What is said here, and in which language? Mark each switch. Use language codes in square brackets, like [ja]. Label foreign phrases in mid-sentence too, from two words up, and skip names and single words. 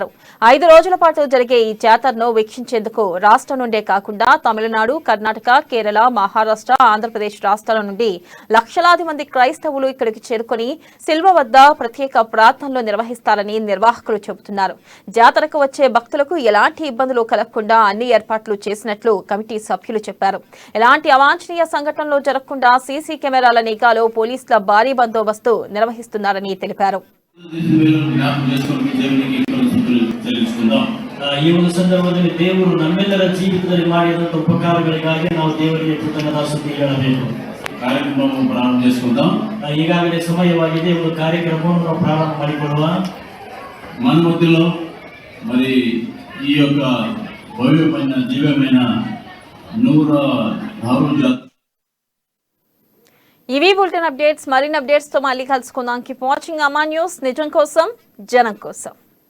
[te] 5 రోజుల పాటు జరిగే ఈ జాతరను వీక్షించేందుకు రాష్ట్రం నుండే కాకుండా తమిళనాడు, కర్ణాటక, కేరళ, మహారాష్ట్ర, ఆంధ్రప్రదేశ్ రాష్ట్రాల నుండి లక్షలాది మంది క్రైస్తవులు ఇక్కడికి చేరుకుని శిల్వ వద్ద ప్రత్యేక ప్రార్థనలు నిర్వహిస్తారని నిర్వాహకులు చెబుతున్నారు. జాతరకు వచ్చే భక్తులకు ఎలాంటి ఇబ్బందులు కలగకుండా అన్ని ఏర్పాట్లు చేసినట్లు కమిటీ సభ్యులు చెప్పారు. ఎలాంటి అవాంఛనీయ సంఘటనలు జరగకుండా సీసీ కెమెరాల నిఘాలో పోలీసుల భారీ బందోబస్తు నిర్వహిస్తున్నారని తెలిపారు. [kn] ಈ ಒಂದು ಸಂದರ್ಭದಲ್ಲಿ ದೇವರು ನಮ್ಮೆಲ್ಲರ ಜೀವಿತದಲ್ಲಿ ಮಾಡಿದಂತ ಉಪಕಾರಗಳಿಗಾಗಿ ನಾವು ದೇವರಿಗೆ ಕೃತಜ್ಞತಾಸ್ತುತಿ ಹೇಳಬೇಕು. ಕಾರ್ಯಕ್ರಮವನ್ನು ಪ್ರಾರಂಭ చేసుకుందాం. ಈಗಾಗಲೇ ಸಮಯವಾಗಿದೆ. ಒಂದು ಕಾರ್ಯಕ್ರಮವನ್ನು ನಾವು ಪ್ರಾರಂಭ ಮಾಡಿಕೊಳ್ಳುವ. [te] మన మధ్యలో మరి ఈ యొక్క భవ్యమైన దివ్యమైన 106 ఇవి బులెటిన్ అప్డేట్స్. మరిన్ని అప్డేట్స్ తో మళ్ళీ కలుసుకుందాం. [en] Keep watching [te] అమా న్యూస్. నిజం కోసం, జనం కోసం.